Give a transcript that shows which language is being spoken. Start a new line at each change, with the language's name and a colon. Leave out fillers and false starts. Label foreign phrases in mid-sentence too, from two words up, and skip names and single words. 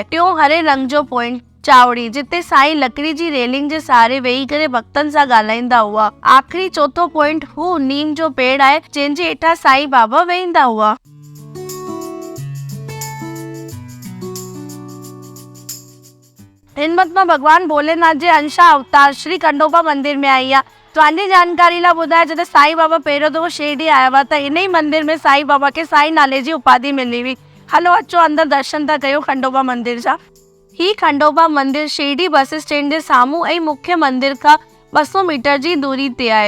Sindhi: टियों हरे रंग जो पॉइंट चावड़ी, जिते साईं लकड़ी जी रेलिंग जे सहारे वेही करे भक्तनि सां ॻाल्हाईंदा हुआ। आख़िरी चौथो पॉइंट हू नीम जो पेड़ आहे, जंहिंजे हेठां साईं बाबा वेहींदा हुआ। हिन वक़्तु मां भगवान भोलेनाथ जे अंशा अवतार श्री खंडोबा मंदिर में आई आहियां। तव्हांजी जानकारी लाइ ॿुधाए, जॾहिं साईं बाबा पहिरियों दफ़ो शिरडी आया हुआ त इन ई मंदिर में साईं बाबा खे साईं नाले जी उपाधि मिली हुई। हलो अचो अंदर दर्शन था कयो खंडोबा मंदिर जा। ही खंडोबा मंदिर शिरडी
English: bus stand
Sindhi: जे साम्हूं ऐं मुख्य मंदिर खां 200 मीटर जी दूरी ते आहे।